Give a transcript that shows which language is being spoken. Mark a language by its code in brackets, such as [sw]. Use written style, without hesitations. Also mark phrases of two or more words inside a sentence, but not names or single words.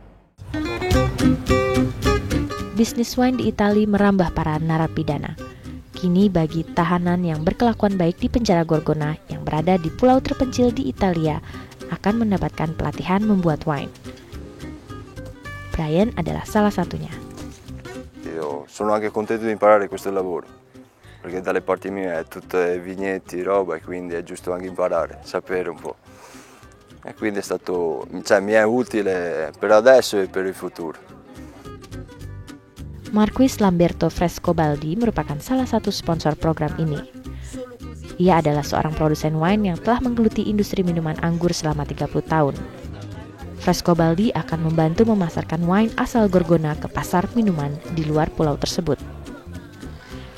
[id] Bisnis wine di Italia merambah para narapidana. Kini bagi tahanan yang berkelakuan baik di penjara Gorgona yang berada di pulau terpencil di Italia akan mendapatkan pelatihan membuat wine. Brian adalah salah satunya. [it] Io sono anche contento di imparare questo lavoro, perché dalle parti mie è tutte vigneti, roba, e quindi è giusto anche imparare, sapere un po'. E quindi è stato, mi è utile per adesso e per il futuro. [id] Marchese Lamberto Frescobaldi merupakan salah satu sponsor program ini. Ia adalah seorang produsen wine yang telah menggeluti industri minuman anggur selama 30 tahun. Frescobaldi akan membantu memasarkan wine asal Gorgona ke pasar minuman di luar pulau tersebut.